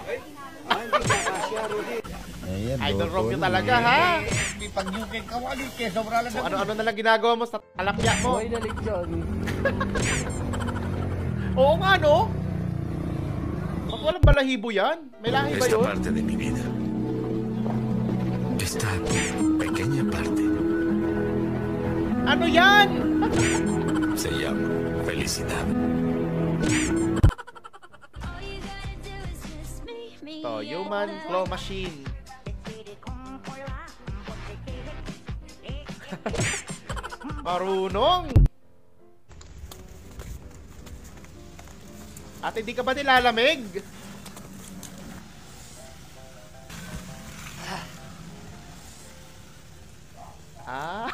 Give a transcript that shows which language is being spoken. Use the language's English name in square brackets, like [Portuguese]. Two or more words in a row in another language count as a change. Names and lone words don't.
[Filipino] Hindi ka kasya, Rudy. Idol Romeo talaga ha. May pag-yukit ka, wali. Kaya sobra lang. So, ano-ano na lang ginagawa mo sa talapya mo. Buhay na lechon. Oo nga no. Ba't walang balahibo yan? May lahi ba yun? [Spanish] parte de mi vida. Esta pequeña parte [Filipino] Ano yan? [Spanish] se llama felicidad. [English] To, human claw machine. [Filipino] Marunong. At hindi ka ba nilalamig? Ah.